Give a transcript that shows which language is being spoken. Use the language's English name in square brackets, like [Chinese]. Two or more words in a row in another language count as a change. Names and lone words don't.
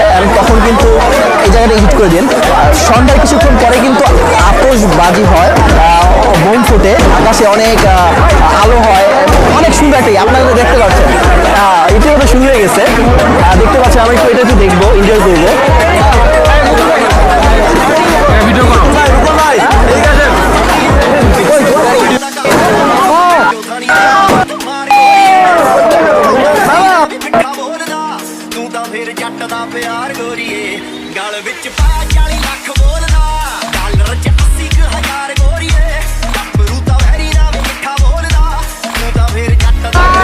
[Bangla] আর তখন কিন্তু এই জায়গাটা হিট করে দিন। সন্ধ্যার কিছুক্ষণ পরে কিন্তু আতশবাজি হয়, বোম ফুটে, আকাশে অনেক আলো হয়, অনেক সুন্দর একটা, আপনারা দেখতে পাচ্ছেন। ইতিমধ্যে শুরু হয়ে গেছে, দেখতে পাচ্ছেন। আমি একটু এটা একটু দেখবো, এনজয় করবো। ভিডিও করো ভাই, ঠিক আছে। [Punjabi] ਤੂੰ ਤਾਂ ਫਿਰ ਜੱਟ ਦਾ ਪਿਆਰ ਗੋਰੀਏ ਗਲ ਵਿੱਚ ਪਾ 40 ਲੱਖ ਬੋਲਦਾ ਡਾਲਰ ਚ 80,000 ਗੋਰੀਏ ਗੱਭਰੂ ਤਾਂ ਵੈਰੀ ਨਾ ਮਿੱਠਾ ਬੋਲਦਾ ਤੂੰ ਤਾਂ ਫਿਰ ਜੱਟ ਦਾ